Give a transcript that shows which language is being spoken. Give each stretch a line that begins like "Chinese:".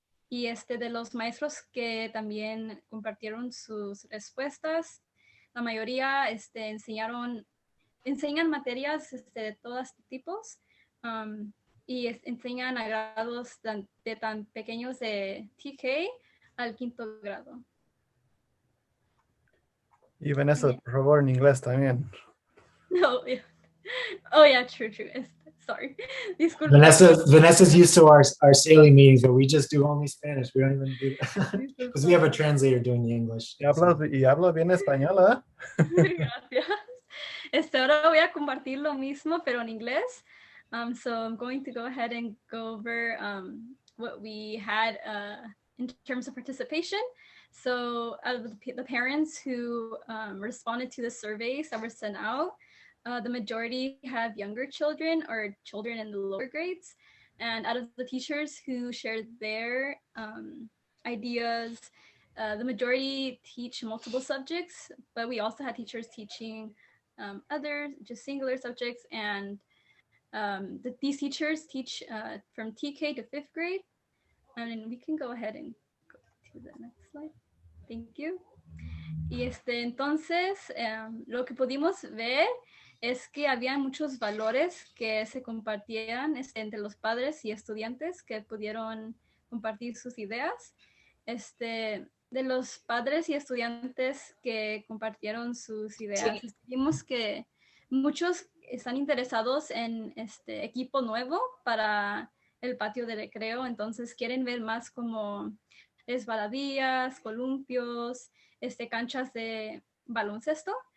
Spanish: Y de los maestros que también compartieron sus respuestas, la mayoría enseñan materias de todos tipos, y enseñan a grados de tan pequeños de TK al 5º grado. Y Vanessa, por favor, en inglés también.
English: No, yeah. Oh, yeah, true. Sorry.
Spanish: Disculpa.
English: Vanessa's used to our sailing meetings, but we just do only Spanish. We don't even do because we have a translator doing the English.
Spanish: Y habla bien español, ¿eh? Gracias. Ahora voy a compartir lo mismo, pero en inglés.
English: So I'm going to go ahead and go over what we had in terms of participation. So out of the parents who responded to the surveys that were sent out, the majority have younger children or children in the lower grades. And out of the teachers who shared their ideas, the majority teach multiple subjects, but we also had teachers teaching other just singular subjects. And these teachers teach from TK to 5th grade. And we can go ahead and go to the next slide. Thank you.
Spanish: Y entonces, lo que pudimos ver es que había muchos valores que se compartían entre los padres y estudiantes que pudieron compartir sus ideas. De los padres y estudiantes que compartieron sus ideas, vimos que muchos están interesados en equipo nuevo para el patio de recreo, entonces quieren ver más como resbaladillas, columpios, canchas de baloncesto.